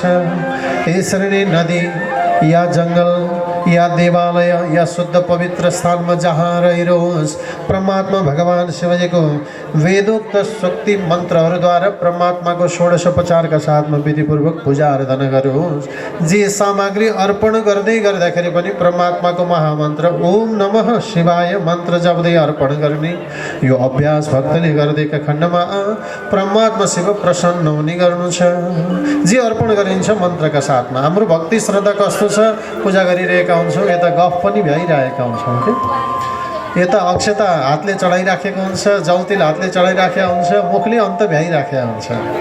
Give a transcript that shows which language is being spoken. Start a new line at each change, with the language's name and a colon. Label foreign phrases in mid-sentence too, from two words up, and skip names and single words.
Nepali: यसरी नै नदी या जङ्गल या देवालय या शुद्ध पवित्र स्थानमा जहाँ रहिरहोस् परमात्मा भगवान शिवजीको वेदोक्त शक्ति मन्त्रहरूद्वारा परमात्माको षोडशोपचारका साथमा विधिपूर्वक पूजा आराधना गरोस्। जे सामग्री अर्पण गर्दै गर्दाखेरि पनि परमात्माको महामन्त्र
Sanskrit: ओम नमः शिवाय
Nepali: मन्त्र जप्दै अर्पण गर्ने यो अभ्यास भक्तले गर्दैका खण्डमा परमात्मा शिव प्रसन्न हुने गर्नुहुन्छ। जे अर्पण गरिन्छ मन्त्रका साथमा हाम्रो भक्ति श्रद्धा कस्तो छ, पूजा गरिरहेका हुन्छौँ, यता गफ पनि भइरहेका हुन्छौँ कि यता अक्षता हातले चढाइराखेको हुन्छ, जौतिल हातले चढाइराखेका हुन्छ, मुखले अन्त भ्याइराखेका हुन्छ।